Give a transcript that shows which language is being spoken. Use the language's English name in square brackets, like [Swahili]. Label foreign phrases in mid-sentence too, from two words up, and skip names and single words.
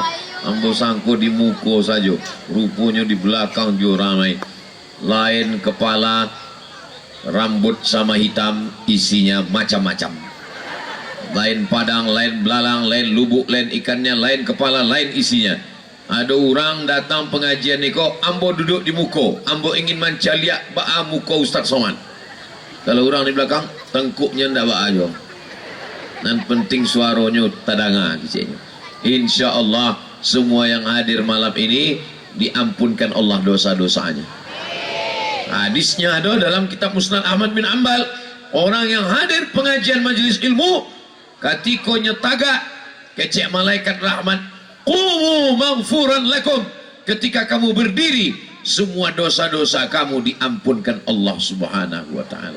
[Minangkabau] Ambo sangko di muka saja, rupanya di belakang juga ramai. [Indonesian] Lain kepala, rambut sama hitam, isinya macam-macam. Lain padang, lain belalang, lain lubuk, lain ikannya, lain kepala, lain isinya. [Minangkabau] Ada orang datang pengajian ni kok, ambo duduk di muka, ambo ingin mencaliak ba'a muka Ustaz Somad. Kalau orang di belakang, tengkuknya ndak ba'a aja. Dan penting suaranya tadanga kecilnya. [Arabic] Insya Allah [Indonesian] semua yang hadir malam ini diampunkan Allah dosa-dosanya. Hadisnya ada dalam kitab Musnad Ahmad bin Ambal. Orang yang hadir pengajian majelis ilmu, ketika [Minangkabau] nyetaga kecek [Indonesian] malaikat rahmat, [Arabic] qumu maghfuran lakum, [Indonesian] ketika kamu berdiri semua dosa-dosa kamu diampunkan Allah [Arabic] Subhanahu wa taala.